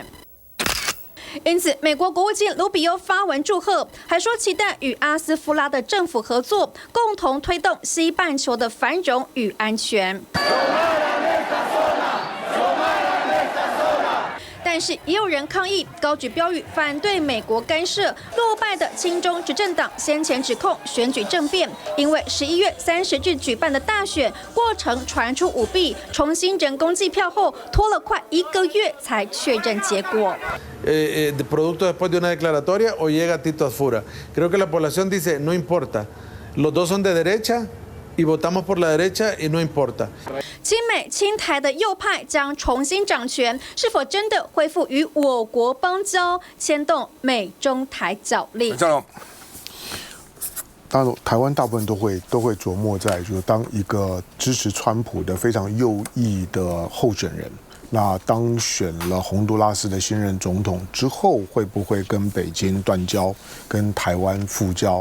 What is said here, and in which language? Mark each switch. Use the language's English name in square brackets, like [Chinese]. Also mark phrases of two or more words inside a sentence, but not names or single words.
[Chinese] 因此，美国国务卿卢比欧发文祝贺，还说期待与阿斯夫拉的政府合作，共同推动西半球的繁荣与安全。但但是也有人抗议，高举标语反对美国干涉。落败的亲中执政党先前指控选举政变，因为11月30日举办的大选过程传出舞弊，重新人工计票后拖了快1个月才确认结果。 [Spanish] Producto después de una declaratoria o llega Tito Asfura. Creo que la población dice no importa, los dos son de derecha y votamos por la derecha y no importa. [Chinese] 亲美亲台的右派将重新掌权，是否真的恢复与我国邦交，牵动美中台角力？张龙，当然，台湾大部分都会琢磨在，就是当一个支持川普的非常右翼的候选人，那当选了洪都拉斯的新任总统之后，会不会跟北京断交，跟台湾复交？